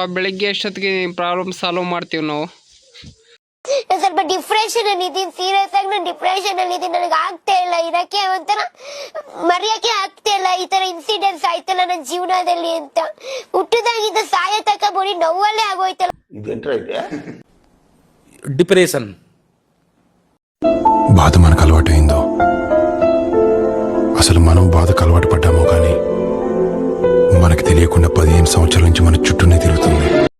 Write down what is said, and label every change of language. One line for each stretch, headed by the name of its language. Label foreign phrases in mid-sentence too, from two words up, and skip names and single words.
Kannada: ಬೆಳಿಗ್ಗೆ ಎಷ್ಟೊತ್ತಿಗೆ ಪ್ರಾಬ್ಲಮ್ ಸಾಲ್ವ್ ಮಾಡ್ತೀವಿ ನಾವು. ಸ್ವಲ್ಪ ಡಿಪ್ರೆಷನ್ ಅಲ್ಲಿ ಇದೀನಿ, ಸೀರಿಯಸ್ ಆಗಿ ನಾನು ಡಿಪ್ರೆಷನ್ ಅಲ್ಲಿ ಇದೀನಿ. ನನಗೆ ಆಗ್ತಾ ಇಲ್ಲ ಇರಕ್ಕೆ, ಒಂಥರ ಮರೆಯಕ್ಕೆ ಆಗ್ತಾ ಇಲ್ಲ. ಈ ತರ ಇನ್ಸಿಡೆಂಟ್ಸ್ ಆಯ್ತಲ್ಲ ನನ್ನ ಜೀವನದಲ್ಲಿ ಅಂತ. ಹುಟ್ಟದಾಗಿದ್ದ ಸಾಯ ತಕ ಬೋಡಿ ನೋವಲ್ಲೇ ಆಗೋಯ್ತಲ್ಲ.
Telugu: డిప్రెషన్ బాధ మనకు అలవాటైందో, అసలు మనం బాధకు అలవాటు పడ్డామో కానీ మనకి తెలియకుండా 15 సంవత్సరాల నుంచి మన చుట్టూనే తిరుగుతుంది.